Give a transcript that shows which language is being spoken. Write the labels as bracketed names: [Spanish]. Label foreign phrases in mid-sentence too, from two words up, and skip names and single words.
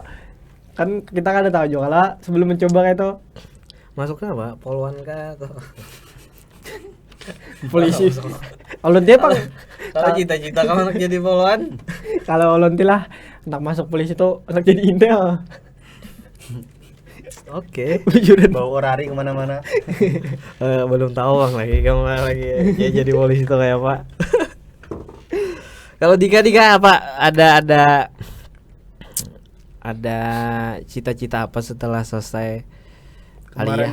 [Banjar] Kan kita kan ada tahu juga lah sebelum mencoba kayak itu. [Indonesian] Masuknya apa? Poluan kah atau [Banjar] polisi? Ulun dia bang. [Indonesian] Kalau cita-cita kamu anak jadi poluan? [Banjar] Kalau ulun lah hendak masuk polisi tuh hendak jadi intel. [Indonesian] Oke. Bawa orari kemana-mana. Belum tahu bang kamu lagi ya jadi polisi tuh kayak apa? Kalau Dika apa ada cita-cita apa setelah selesai kuliah?